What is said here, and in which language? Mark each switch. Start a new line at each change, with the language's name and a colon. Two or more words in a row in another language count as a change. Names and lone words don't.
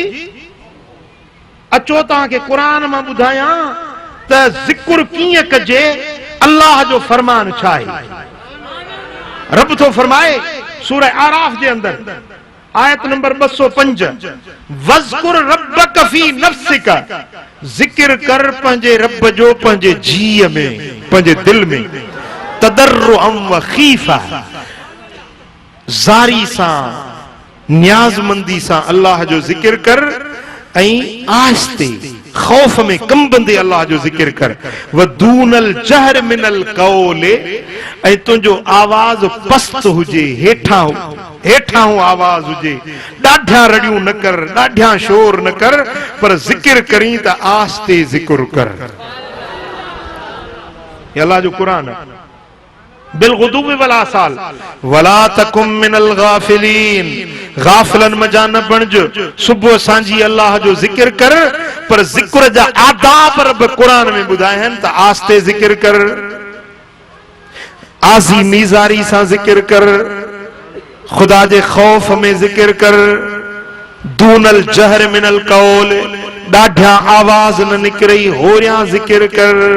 Sindhi: अचो तव्हांखे क़ुरान मां ॿुधायां त ज़िक्र कीअं कजे, अल्लाह जो फरमान छा आहे। रब थो फरमाए सूरह आराफ जे अंदर आयत नंबर 205,
Arabic: واذكر ربك في نفسك,
Sindhi: ज़िक्र कर पंहिंजे रब जो पंहिंजे जीअ में, पंहिंजे दिल में,
Arabic: تضرعا وخيفة,
Sindhi: ज़ारी सां, न्याज़मंदी सां अल्लाह जो ज़िक्र कर, ऐं आहिस्ते खौफ में कंबंदे अल्लाह जो ज़िक्र कर।
Arabic: ودون الجهر من القول,
Sindhi: ऐं तुंहिंजो आवाज़ पस्त हुजे, हेठां आवाज़ हुजे, ॾाढा रड़ियूं न कर, ॾाढा शोर न कर, पर ज़िक्र करी त आहिस्ते ज़िक्र कर। अल्लाह जो कुरान
Arabic: بالغدو والآصال ولا تكن من الغافلين,
Sindhi: गाफिलन मजा न बणज, सुबह सांझी अल्लाह जो ज़िक्र कर, पर ज़िक्र जा आदाब रब कुरान में ॿुधाया आहिनि त आस्ते ज़िक्र कर, आज़ी मीज़ारी सां ज़िक्र कर, खुदा जे खौफ में ज़िक्र कर,
Arabic: دون الجهر من القول,
Sindhi: ॾाढा आवाज़ न निकिरई, होरियां ज़िक्र कर।